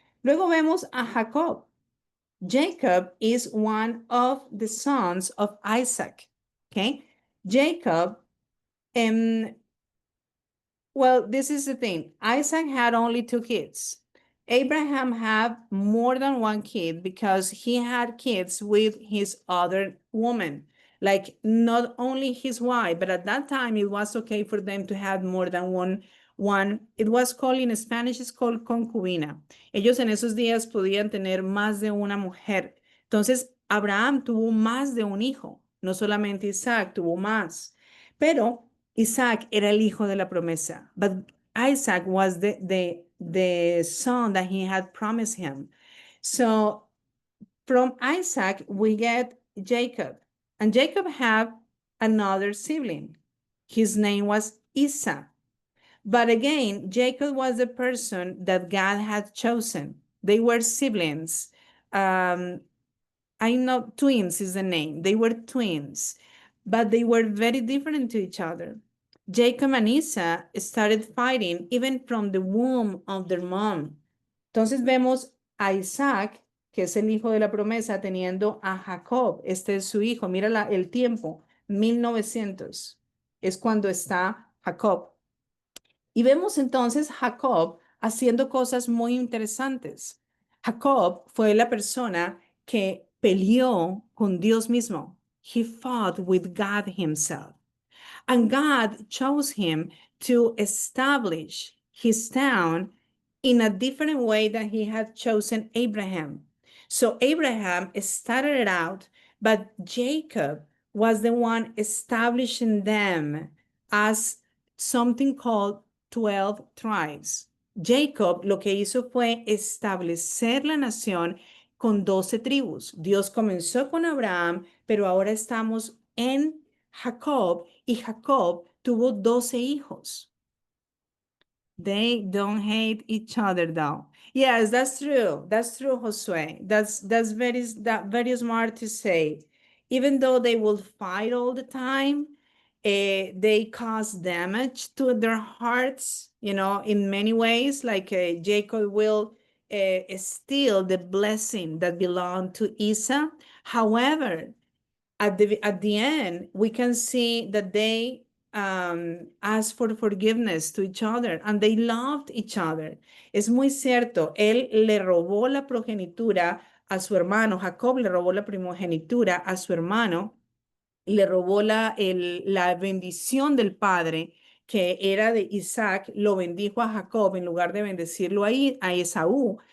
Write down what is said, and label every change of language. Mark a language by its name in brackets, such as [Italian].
[Spanish] Luego vemos a Jacob. [English] Jacob is one of the sons of Isaac, okay? Jacob, well, this is the thing. Isaac had only 2 kids. Abraham had more than 1 kid because he had kids with his other woman. Like not only his wife, but at that time it was okay for them to have more than one. It was called in Spanish, it's called concubina. [Spanish] Ellos en esos días podían tener más de una mujer. Entonces, Abraham tuvo más de un hijo, no solamente Isaac, tuvo más. Pero Isaac era el hijo de la promesa, [English] but Isaac was the son that he had promised him. So from Isaac, we get Jacob. And Jacob had another sibling. His name was Esau. But again, Jacob was the person that God had chosen. They were siblings. I know twins is the name. They were twins, but they were very different to each other. Jacob and Esau started fighting even from the womb of their mom. [Spanish] Entonces vemos a Isaac, que es el hijo de la promesa, teniendo a Jacob. Este es su hijo. Mira el tiempo, 1900. Es cuando está Jacob. Y vemos entonces Jacob haciendo cosas muy interesantes. Jacob fue la persona que peleó con Dios mismo. [English] He fought with God himself. And God chose him to establish his town in a different way than he had chosen Abraham. So Abraham started it out, but Jacob was the one establishing them as something called 12 tribes. [Spanish] Jacob lo que hizo fue establecer la nación con 12 tribus. Dios comenzó con Abraham, pero ahora estamos en Jacob y Jacob tuvo 12 hijos. [English] They don't hate each other though. Yes, that's true. That's true, Josue. That very smart to say. Even though they will fight all the time, they cause damage to their hearts, in many ways. Like Jacob will steal the blessing that belonged to Esau. However, at the end, we can see that they asked for forgiveness to each other and they loved each other. [Spanish] Es muy cierto, él le robó la progenitura a su hermano, Jacob le robó la primogenitura a su hermano, le robó la bendición del padre que era de Isaac, lo bendijo a Jacob en lugar de bendecirlo a Esaú.